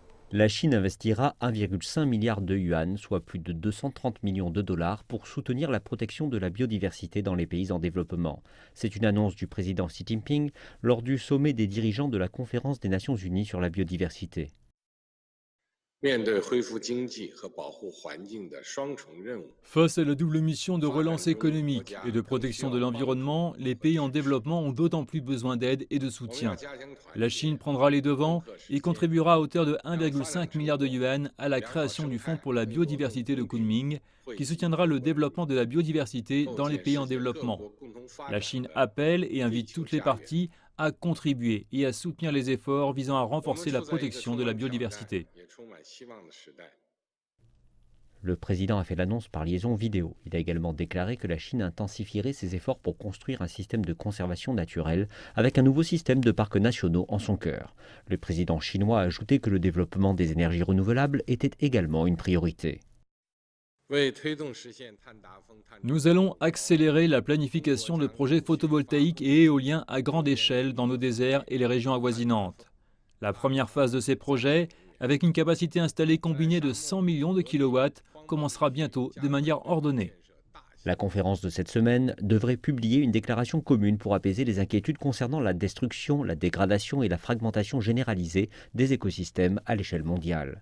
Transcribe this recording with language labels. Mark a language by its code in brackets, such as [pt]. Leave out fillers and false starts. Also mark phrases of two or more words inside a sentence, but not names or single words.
[fr] La Chine investira 1,5 milliard de yuan, soit plus de 230 millions de dollars, pour soutenir la protection de la biodiversité dans les pays en développement. C'est une annonce du président Xi Jinping lors du sommet des dirigeants de la Conférence des Nations Unies sur la biodiversité. [zh] 面对恢复经济和保护环境的双重任务， [fr] Face à la double mission de [zh] 发展 [fr] relance [zh] 中国 [fr] économique [zh] 家 [fr] et de [zh] 更需 [fr] protection [zh] 要 [fr] de [zh] 帮助 [fr] l'environnement, [zh] 更 [fr] les [zh] 多的 [fr] pays en [zh] 支持。 [fr] développement ont d'autant plus besoin d'aide et de [zh] 我们要 [fr] soutien. [zh] 加强团 [fr] La [zh] 结， [fr] Chine prendra les [zh] 攻 [fr] devants [zh] 克时 [fr] et [zh] 艰， [fr] contribuera à hauteur de [zh] 让发展 [fr] 1,5 [zh] 成 [fr] milliard de [zh] 果 [fr] yuan à la [zh] 良好 [fr] création [zh] 生 [fr] du [zh] 态 [fr] Fonds pour la [zh] 能够更 [fr] biodiversité de [zh] 公平 [fr] Kunming, [zh] 惠 [fr] qui [zh] 及 [fr] soutiendra le [zh] 所有人 [fr] développement de la biodiversité [zh] 构 [fr] dans les [zh] 建 [fr] pays [zh] 世 [fr] en [zh] 界各 [fr] développement. [zh] 国共同发 [fr] La [zh] 展 [fr] Chine [zh] 的 [fr] appelle et [zh] 地 [fr] invite [zh] 球 [fr] toutes les [zh] 家园。 [fr] parties à contribuer et à soutenir les efforts visant à [zh] 我们 [fr] renforcer la [zh] 处在一个 [fr] protection [zh] 充 [fr] de la [zh] 满挑战 [fr] biodiversité. [zh] 也充满希望的时代。 [fr] Le président a fait l'annonce par liaison vidéo. Il a également déclaré que la Chine intensifierait ses efforts pour construire un système de conservation naturelle avec un nouveau système de parcs nationaux en son cœur. Le président chinois a ajouté que le développement des énergies renouvelables était également une priorité. [zh] 为推动实现碳达峰、碳中和 [fr] Nous allons accélérer la planification de projets photovoltaïques et éoliens à grande échelle dans nos déserts et les régions avoisinantes. La première phase de ces projets, avec une capacité installée combinée de 100 millions de kilowatts, commencera bientôt de manière ordonnée. La conférence de cette semaine devrait publier une déclaration commune pour apaiser les inquiétudes concernant la destruction, la dégradation et la fragmentation généralisée des écosystèmes à l'échelle mondiale.